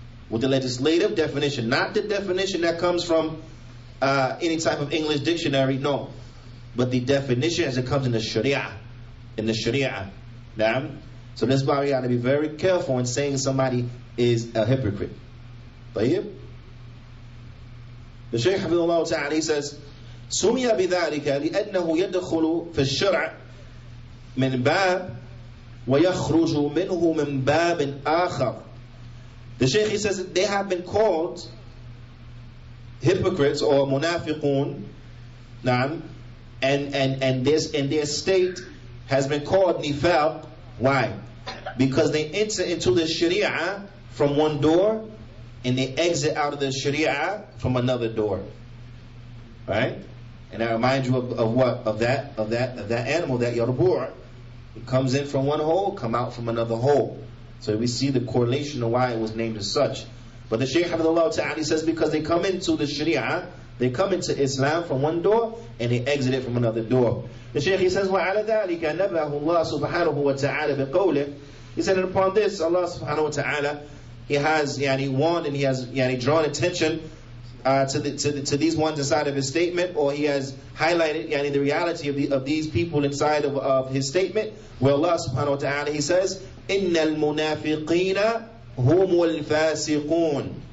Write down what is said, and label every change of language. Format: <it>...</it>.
<en>With the legislative definition. Not the definition that comes from any type of English dictionary, no. But the definition as it comes in the sharia. In the sharia. Naam. So that's why we got to be very careful in saying somebody is a hypocrite.</en> <ar>طيب?</ar> <en>The Shaykh Hafidhullah Ta'ala, he says,</en> <ar>سُمِيَ بِذَلِكَ لِأَنَّهُ يَدْخُلُ فِي الشَّرْعِ مِنْ بَابٍ وَيَخْرُجُ مِنْهُ مِنْ بَابٍ آخَرٍ.</ar> <en>The Shaykh, he says that they have been called hypocrites or munafiqun, and their state has been called nifaq. Why? Because they enter into the sharia from one door and they exit out of the sharia from another door. Right? And I remind you of what? Of that animal, that yarbu'. It comes in from one hole, come out from another hole. So we see the correlation of why it was named as such. But the Shaykh Hafidhullah Ta'ala says because they come into the sharia, they come into Islam from one door and they exit it from another door. The Shaykh, he says,</en> <ar>وَعَلَى ذَلِكَ نَبَّهُ اللَّهُ سُبْحَانَهُ وَتَعَالَى بِقَوْلِهِ.</ar> <en>He said, and upon this, Allah subhanahu wa ta'ala, He has warned and He has drawn attention to these ones inside of His statement, or He has highlighted the reality of these people inside of His statement, where Allah subhanahu wa ta'ala, He says,</en> <ar>إِنَّ الْمُنَافِقِينَ هُمُ الْفَاسِقُونَ.</ar>